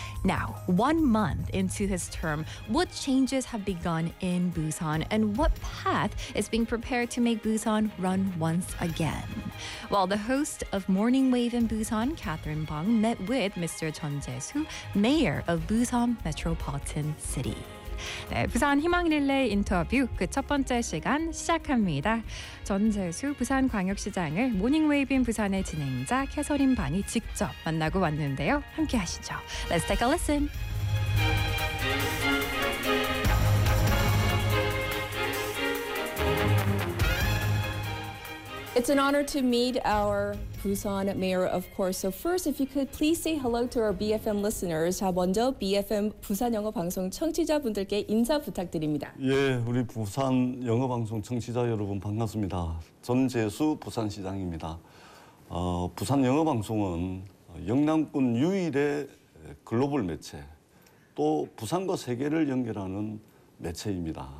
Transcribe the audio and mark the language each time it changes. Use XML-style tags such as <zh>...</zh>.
<en>Now, 1 month into his term, what changes have begun in Busan and what path is being prepared to make Busan run once again? Well, the host of Morning Wave in Busan, Catherine Bong, met with Mr. Chun Jae-soo, mayor of Busan Metropolitan City.</en> <ko>네, 부산 희망 릴레이 인터뷰 그 첫 번째 시간 시작합니다. 전재수 부산광역시장을 모닝웨이브인 부산의 진행자 캐서린 반이 직접 만나고 왔는데요. 함께 하시죠.</ko> <en>Let's take a listen. It's an honor to meet our Busan mayor, of course. So first, if you could please say hello to our BFM listeners.</en> <ko>자, 먼저 BFM 부산 영어 방송 청취자분들께 인사 부탁드립니다. 예, 우리 부산 영어 방송 청취자 여러분 반갑습니다. 전재수 부산시장입니다. 부산 영어 방송은 영남권 유일의 글로벌 매체, 또 부산과 세계를 연결하는 매체입니다.</ko>